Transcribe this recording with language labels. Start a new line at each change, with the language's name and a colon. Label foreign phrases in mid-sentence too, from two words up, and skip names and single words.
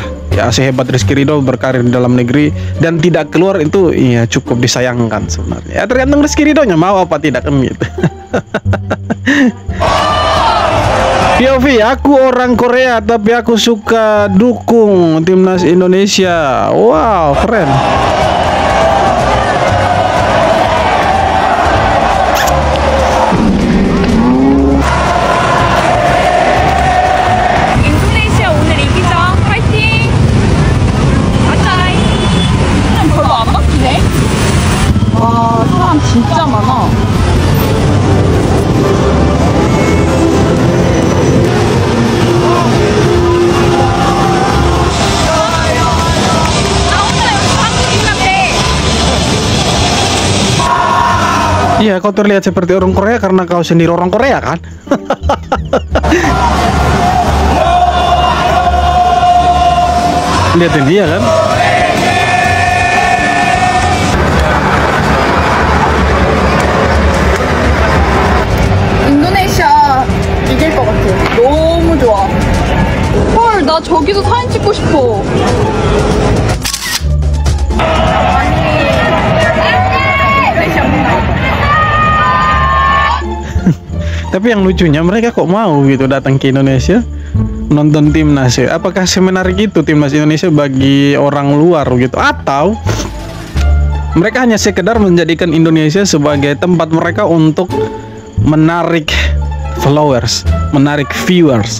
Indonesian: Ya, sehebat Rizky Ridho berkarir di dalam negeri dan tidak keluar itu ya cukup disayangkan sebenarnya. Ya tergantung Rizky Ridhonya mau apa tidak kan gitu. POV, aku orang Korea tapi aku suka dukung timnas Indonesia. Wow, keren.
Korean: 인도네시아 오늘 이기자. 파이팅! 아차이! 별로 안 막히네? 와, 사람 진짜 많아.
Indonesian: Iya, kau terlihat seperti orang Korea karena kau sendiri orang Korea kan? Lihatin dia kan?
Korean: 인도네시아 이길 것 같아. 너무 좋아. 헐, 나 저기서 사진 찍고 싶어.
Indonesian: Tapi yang lucunya mereka kok mau gitu datang ke Indonesia nonton timnas ya. Apakah semenarik itu timnas Indonesia bagi orang luar gitu, atau mereka hanya sekedar menjadikan Indonesia sebagai tempat mereka untuk menarik followers, menarik viewers.